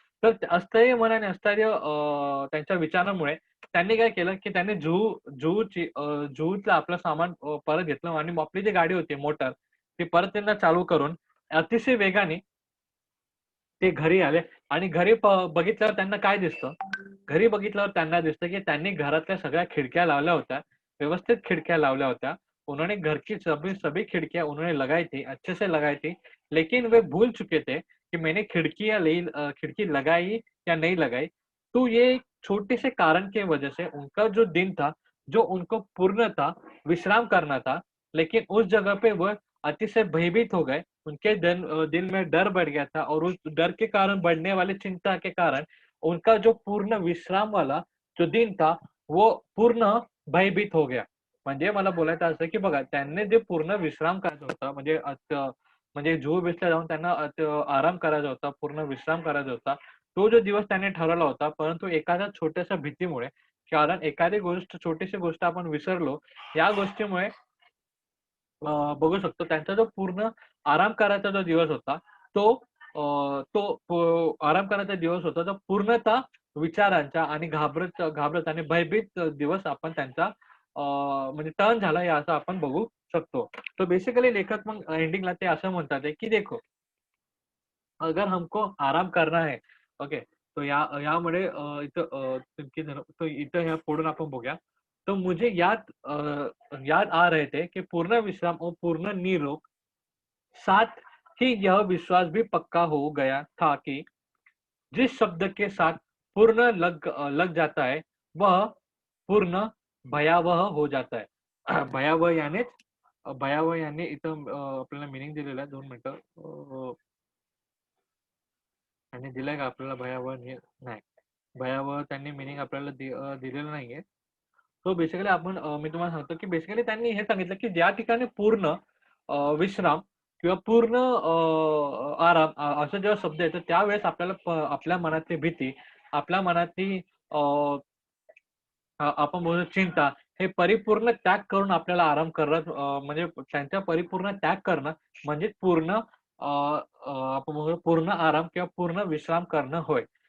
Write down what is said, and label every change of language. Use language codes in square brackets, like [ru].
[mr] तर ते अस्थैर्य मन आणि अस्थैर्य त्यांच्या विचारामुळे त्यांनी काय केलं, की त्यांनी जुहूचं आपलं सामान परत घेतलं आणि मग आपली जी गाडी होती मोटर, ती परत त्यांना चालू करून अतिशय वेगाने ते घरी आले आणि घरी बघितल्यावर त्यांना काय दिसतं? घरी बघितल्यावर त्यांना दिसतं, की त्यांनी घरातल्या सगळ्या खिडक्या लावल्या होत्या. व्यवस्थित खिडक्या लावल्या होत्या. [hi] उन्होंने घर की सभी सभी खिड़कियाँ उन्होंने लगाई थी, अच्छे से लगाई थी। लेकिन वे भूल चुके थे कि मैंने खिड़की लगाई या नहीं लगाई। तो ये एक छोटे से कारण के वजह से उनका जो दिन था, जो उनको पूर्णतः विश्राम करना था, लेकिन उस जगह पे वह अतिशय भयभीत हो गए। उनके दिल में डर बढ़ गया था और उस डर के कारण बढ़ने वाली चिंता के कारण उनका जो पूर्ण विश्राम वाला जो दिन था, वो पूर्ण भयभीत हो गया. [mr] म्हणजे मला बोलायचं असं की बघा त्यांनी जे पूर्ण विश्राम करायचा होता म्हणजे जुहू बीचला जाऊन त्यांना आराम करायचा होता, पूर्ण विश्राम करायचा होता. तो जो दिवस त्यांनी ठरवला होता, परंतु एखाद्या छोट्याशा भीतीमुळे कारण एखादी छोटीशी गोष्ट आपण विसरलो, या गोष्टीमुळे बघू शकतो त्यांचा जो पूर्ण आराम करायचा जो दिवस होता, तो आराम करायचा दिवस होता, तो पूर्णतः विचारांचा आणि घाबरत आणि भयभीत दिवस आपण त्यांचा म्हणजे टर्न झाला हे असं आपण बघू शकतो. तो बेसिकली लेखक मग एंडिंगला ते असं म्हणतात आहे, की [hi] देखो अगर हमको आराम करना है, [mr] ओके. तो यामुळे तो इथं ह्या पुढून आपण बघूया. [hi] तो मुझे याद आ रहे थे कि पूर्ण विश्राम और पूर्ण निरोग साथ ही यह विश्वास भी पक्का हो गया था कि जिस शब्द के साथ पूर्ण लग जाता है, वह पूर्ण भयावह हो जाता है. [mr] भयावह याने इथं आपल्याला मीनिंग दिलेलं आहे. 2 मिनिटं. त्यांनी दिलंय का आपल्याला भयावह नाही. भयावह त्यांनी मीनिंग आपल्याला दिलेलं नाहीये. सो बेसिकली मी तुम्हाला सांगतो, की बेसिकली त्यांनी हे सांगितलं, की ज्या ठिकाणी पूर्ण विश्राम किंवा पूर्ण आराम असा जेव्हा शब्द येतो त्यावेळेस आपल्याला आपल्या मनातली भीती, आपल्या मनातली आपण बोलू चिंता हे परिपूर्ण त्याग करून आपल्याला आराम म्हणजे त्यांचा परिपूर्ण त्याग करणं म्हणजे पूर्ण अ, अ, आपण म्हणू पूर्ण आराम किंवा पूर्ण विश्राम करणं होय.